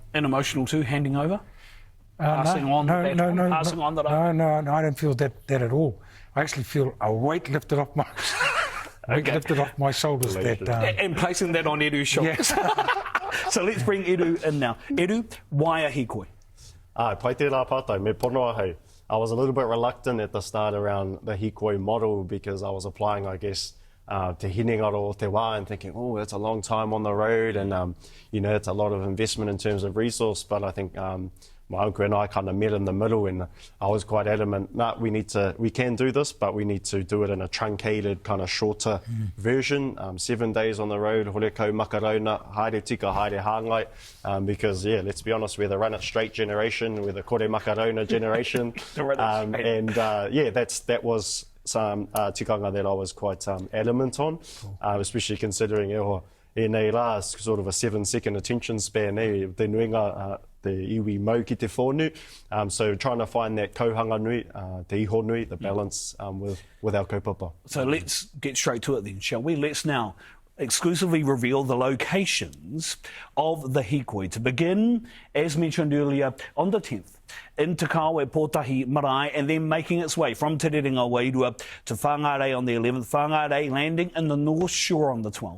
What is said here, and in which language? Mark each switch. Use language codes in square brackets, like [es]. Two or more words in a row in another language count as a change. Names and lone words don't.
[en] And emotional too, handing over? No, I don't feel that at all. I actually feel a weight lifted off my shoulders. And placing that on Eru's shoulders. Yes. So let's bring Eru in now. Eru, why a hikoi? [mi] Pai tērā pātai, me ponoa hei. [en] I was a little bit reluctant at the start around the hikoi model because I was applying, I guess, [mi] te hinengaro o te wā [en] and thinking, oh, that's a long time on the road and, you know, it's a lot of investment in terms of resource. But I think my uncle and I kind of met in the middle and I was quite adamant, we can do this, but we need to do it in a truncated, kind of shorter version. 7 days on the road, [mi] horekau makarona, haere tika, haere hāngai, [en] because, yeah, let's be honest, we're the run it straight generation, we're the [mi] kore makarona [en] generation. That was some tikanga that I was quite adamant on, especially considering [mi] nei rā, [en] sort of a 7-second attention span, [mi] te nuinga, te iwi mau ki te whonu. [en] So trying to find that [mi] kauhanga nui, te iho nui, [en] the balance with our kaupapa. So let's get straight to it then, shall we? Let's now exclusively reveal the locations of the hikoi. To begin, as mentioned earlier, on the 10th, in Te Kawe Pōtahi Marae, and then making its way from Te Aka Whai Ora to Whangārei on the 11th, Whangārei landing in the North Shore on the 12th.